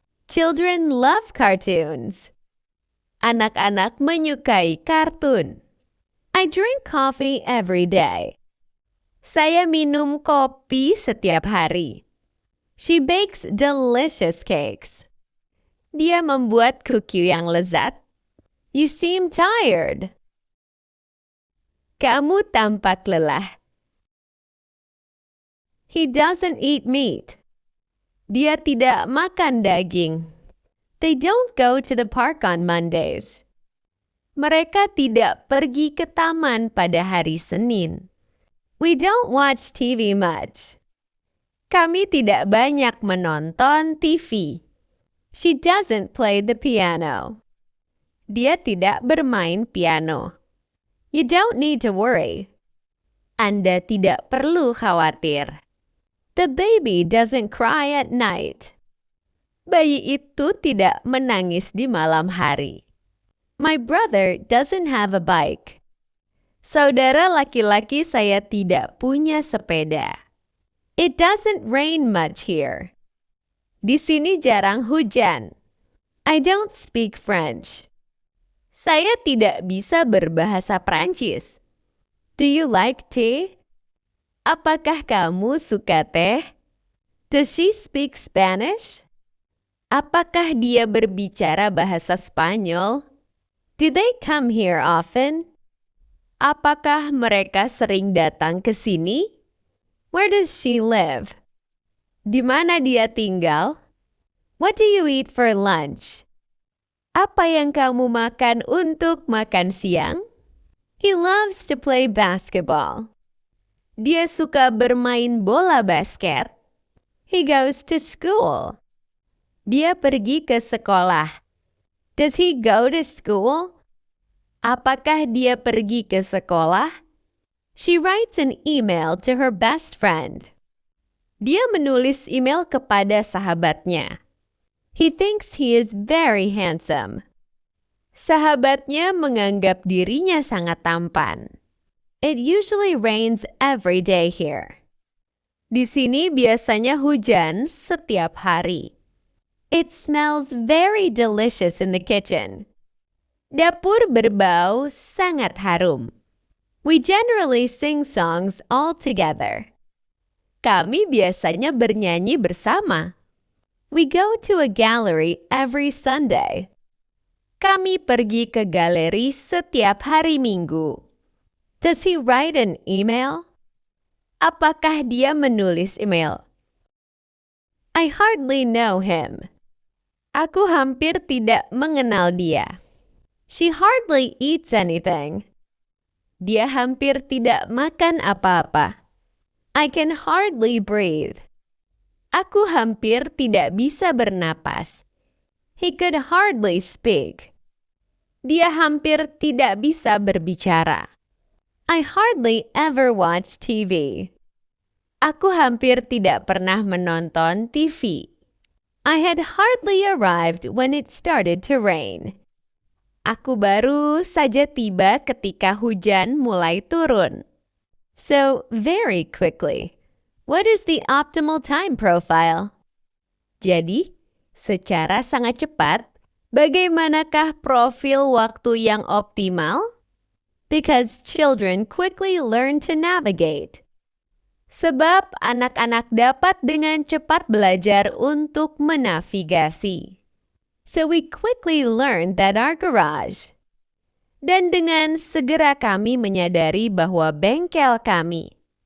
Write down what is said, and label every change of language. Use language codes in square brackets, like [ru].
[en] Children love cartoons. [id] Anak-anak menyukai kartun. [en] I drink coffee every day. [id] Saya minum kopi setiap hari. [en] She bakes delicious cakes. [id] Dia membuat kuki yang lezat. [en] You seem tired. [id] Kamu tampak lelah. [en] He doesn't eat meat. [id] Dia tidak makan daging. [en] They don't go to the park on Mondays. [id] Mereka tidak pergi ke taman pada hari Senin. [en] We don't watch TV much. [id] Kami tidak banyak menonton TV. [en] She doesn't play the piano. [id] Dia tidak bermain piano. [en] You don't need to worry. [id] Anda tidak perlu khawatir. [en] The baby doesn't cry at night. [id] Bayi itu tidak menangis di malam hari. [en] My brother doesn't have a bike. [id] Saudara laki-laki saya tidak punya sepeda. [en] It doesn't rain much here. [id] Di sini jarang hujan. [en] I don't speak French. [id] Saya tidak bisa berbahasa Prancis. [en] Do you like tea? [id] Apakah kamu suka teh? [en] Does she speak Spanish? [id] Apakah dia berbicara bahasa Spanyol? [en] Do they come here often? [id] Apakah mereka sering datang ke sini? [en] Where does she live? [id] Di mana dia tinggal? [en] What do you eat for lunch? [id] Apa yang kamu makan untuk makan siang? [en] He loves to play basketball. [id] Dia suka bermain bola basket. [en] He goes to school. [id] Dia pergi ke sekolah. [en] Does he go to school? [id] Apakah dia pergi ke sekolah? [en] She writes an email to her best friend. [id] Dia menulis email kepada sahabatnya. [en] He thinks he is very handsome. [id] Sahabatnya menganggap dirinya sangat tampan. [en] It usually rains every day here. [id] Di sini biasanya hujan setiap hari. [en] It smells very delicious in the kitchen. [id] Dapur berbau sangat harum. [en] We generally sing songs all together. [id] Kami biasanya bernyanyi bersama. [en] We go to a gallery every Sunday. [id] Kami pergi ke galeri setiap hari Minggu. [en] Does he write an email? [id] Apakah dia menulis email? [en] I hardly know him. [id] Aku hampir tidak mengenal dia. [en] She hardly eats anything. [id] Dia hampir tidak makan apa-apa. [en] I can hardly breathe. [id] Aku hampir tidak bisa bernapas. [en] He could hardly speak. [id] Dia hampir tidak bisa berbicara. [en] I hardly ever watch TV. [id] Aku hampir tidak pernah menonton TV. [en] I had hardly arrived when it started to rain. [id] Aku baru saja tiba ketika hujan mulai turun. [en] So, very quickly. What is the optimal time profile? [id] Jadi, secara sangat cepat, bagaimanakah profil waktu yang optimal? [en] Because children quickly learn to navigate. [id] Sebab anak-anak dapat dengan cepat belajar untuk menavigasi. [en] So we quickly learned that our garage. [id] Dan dengan segera kami menyadari bahwa bengkel kami.